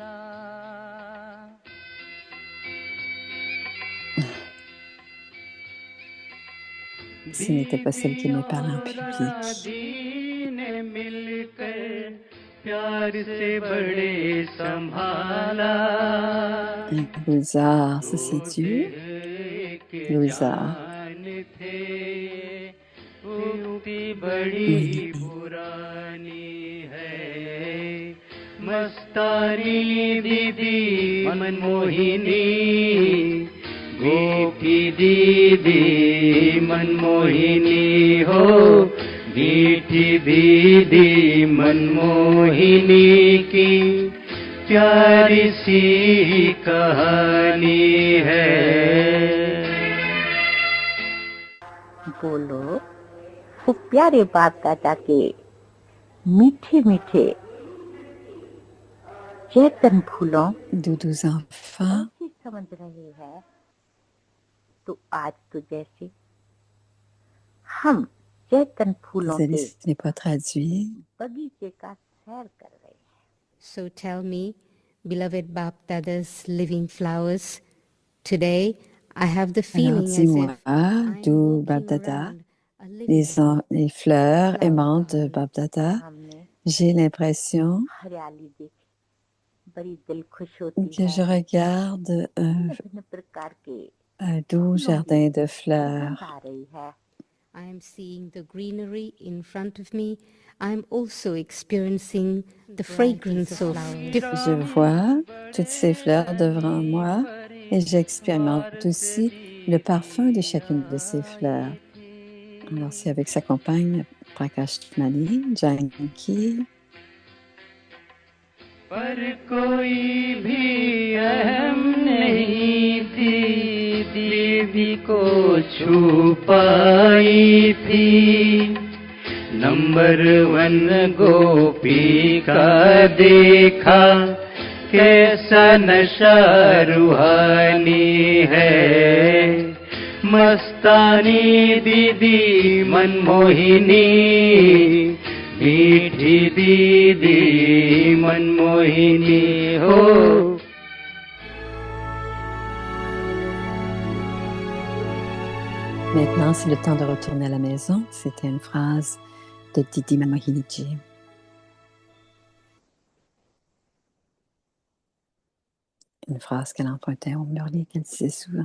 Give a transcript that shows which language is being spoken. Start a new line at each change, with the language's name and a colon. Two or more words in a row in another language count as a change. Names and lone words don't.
French: Ce n'était pas celle qui me parle en public. Gulzar, ça c'est Dieu. Gulzar.
Hindi: मस्तानी दीदी मनमोहिनी, गोपी दीदी मनमोहिनी हो, मीठी दीदी मनमोहिनी की प्यारी सी कहानी है। बोलो वो प्यारे बाप दादा के मीठे मीठे चेतन फूलों
French: doudous enfants
Hindi: समझ रहे हैं। तो आज तो जैसे हम चेतन फूलों के बगीचे का सैर कर रहे हैं।
English: So tell me, beloved Bap Dada's living flowers, today I have the feeling as if I'm walking around a living
French: les fleurs aimantes de Bap Dada, j'ai l'impression que je regarde un doux jardin de fleurs.
Hindi: आ रही है
English: I am seeing the greenery in front of me. I am also experiencing the fragrance of flowers.
French: Je vois toutes ces fleurs devant moi et j'expérimente aussi le parfum de chacune de ces fleurs. Alors, c'est avec sa compagne Prakash Mani, Janki.
Hindi: पर कोई भी अहम नहीं थी, दीदी को छू पाई थी। नंबर 1 गोपी का देखा, कैसा नशा रूहानी है। मस्तानी दीदी मनमोहिनी, मीठी दीदी मनमोहिनी हो।
French: Maintenant, c'est le temps de retourner à la maison. C'était une phrase de Didi Manmohiniji. Une phrase qu'elle empruntait au Murli, qu'elle disait souvent.